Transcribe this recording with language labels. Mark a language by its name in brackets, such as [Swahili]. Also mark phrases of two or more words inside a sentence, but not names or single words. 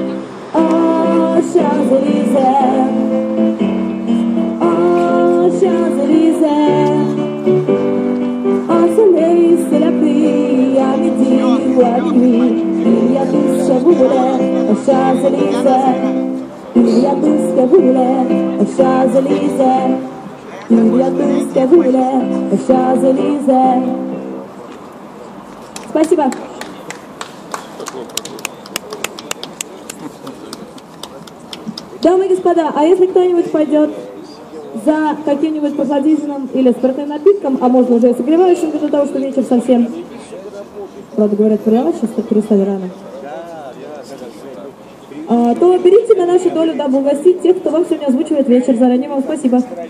[French] Oh, Champs-Élysées, oh, Champs-Élysées, au soleil, c'est la pluie, à midi ou à minuit. Il y a tout ce que vous voulez aux Champs-Élysées. Il y a tout ce que vous voulez aux Champs-Élysées. Il y a tout ce que vous voulez aux Champs-Élysées. [Russian] Спасибо. Дамы и господа, а если кто-нибудь пойдет за каким-нибудь прохладительным или спиртным напитком, а можно уже и согревающим, для того, что вечер совсем, правда говорят, прямо сейчас перестали рано, то берите на нашу долю, дабы угостить тех, кто вам сегодня озвучивает вечер.